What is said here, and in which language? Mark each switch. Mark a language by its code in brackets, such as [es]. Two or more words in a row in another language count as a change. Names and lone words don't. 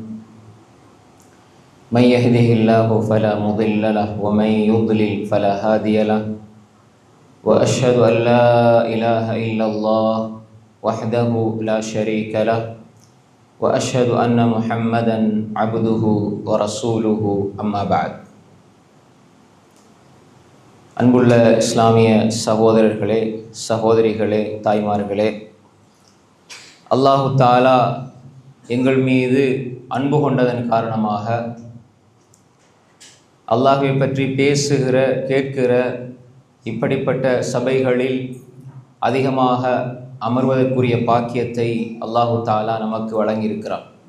[ar] من يهده الله فلا مضل له ومن يضلل فلا هادي له. وأشهد أن لا إله إلا الله وحده لا شريك له وأشهد أن محمدا عبده ورسوله أما بعد. [ta] அன்புள்ள இஸ்லாமிய சகோதரர்களே, சகோதரிகளே, தாய்மார்களே, [ar] الله تعالى [ta] எங்கள் மீது அன்பு கொண்டதன் காரணமாக அல்லாஹ்வை பற்றி பேசுகிற, கேட்கிற இப்படிப்பட்ட சபைகளில் அதிகமாக அமர்வதற்குரிய பாக்கியத்தை [ar] الله تعالى [ta] நமக்கு வழங்கியிருக்கிறார்.